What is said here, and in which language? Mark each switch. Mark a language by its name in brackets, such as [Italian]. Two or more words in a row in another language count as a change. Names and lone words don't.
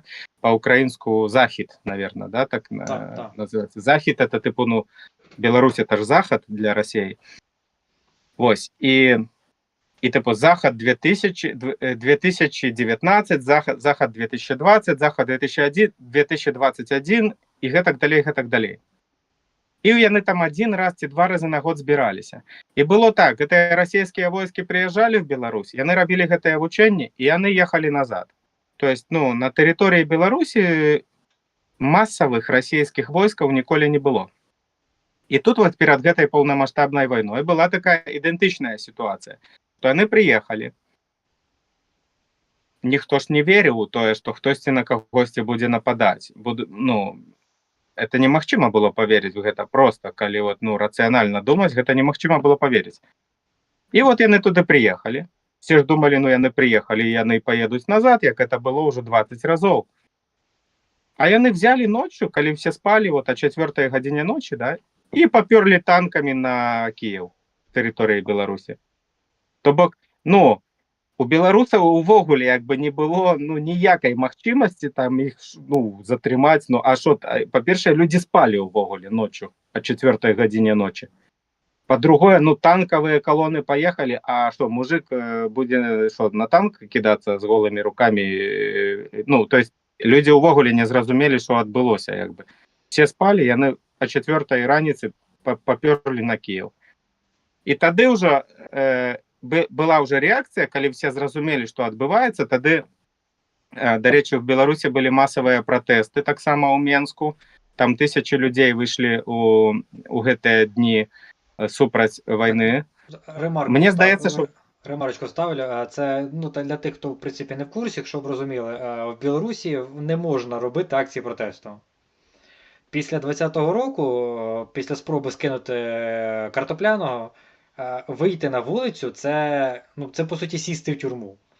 [Belarusian] По-украінску захід, [Russian] наверное, да, так называется. [Belarusian] Захід это типу, ну, Беларусь это ж захад для Росії. Ось, і типу захад 2019, захад 2020, захад 2021 і гэтак далей. І яны там один раз ці два разы на год збіраліся. І было так, гэтыя расійскія войскі прыязджалі в Беларусь, яны рабілі гэтыя вучэнні, і яны ехалі назад. То есть, ну, на тэрыторыі Беларусі масавых расійскіх войскаў ніколі не было. І тут вот перад гэтай паўнамасштабнай вайной была такая ідэнтычная сітуацыя. То яны прыехалі. Ніхто ж не верыў у тое, што хтосьці на кагосьці будзе нападаць. Ну, это немагчыма было поверить в гэта просто, калі вот, ну, рацыянальна думаць, гэта немагчыма было поверить. І вот яны туды прыехалі. Все ж думалі, ну, яны прыехалі, яны поедуць назад, як это было уже 20 разоў. А яны [Russian] взяли ночью, [Belarusian] калі все спали, вот о 4 гадзіне ночи, да, і папёрлі танками на Киев, тэрыторыі Беларусі. То бок, ну, у беларусаў увогуле як бы не было, ну, ніякай магчымасці там іх, ну, затрымаць, ну, а што, па-першае, людзі спалі ўвогуле ночью о 4 гадзіне ночи. [Russian] По-другое, ну, танковые колонны поехали, а что, мужик будет что, на танк кидаться с голыми руками? Ну, то есть люди увогуле не зразумели, что отбылося, як бы. [Belarusian] Все спали, яны о 4 раніцы попёрлі на Киев. И тады уже была уже реакция, калі все зразумели, что отбываецца, тады, [Ukrainian] до речі, [Russian] в Беларусі были массовые протесты, так само у Менску. Там тысячи людей вышли [Belarusian] у гэтыя дні супраць [Russian] війни. [Ukrainian] Мені здається, що... Ремарочку ставлю. Це, ну, для тих, хто, в принципі, не в курсі, щоб розуміли, в Білорусі не можна робити акції протесту. Після 20-го року, після спроби скинути картопляного, вийти на вулицю, це, ну, це по суті сісти в тюрму.